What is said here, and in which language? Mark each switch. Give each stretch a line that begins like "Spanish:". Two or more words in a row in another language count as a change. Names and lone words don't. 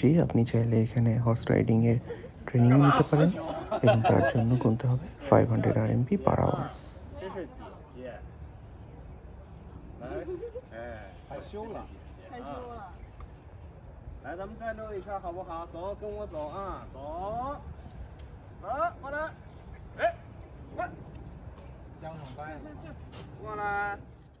Bangla: আপনি চাইলে এখানে
English: horse riding
Bangla: ট্রেনিংও নিতে পারেন এবং তার জন্য গুনতে হবে 500 RMB
English: per hour.
Chinese: 害羞了，来，咱们再溜一圈好不好？走，跟我走啊，走，走，过来，哎，快，缰绳掰，过来。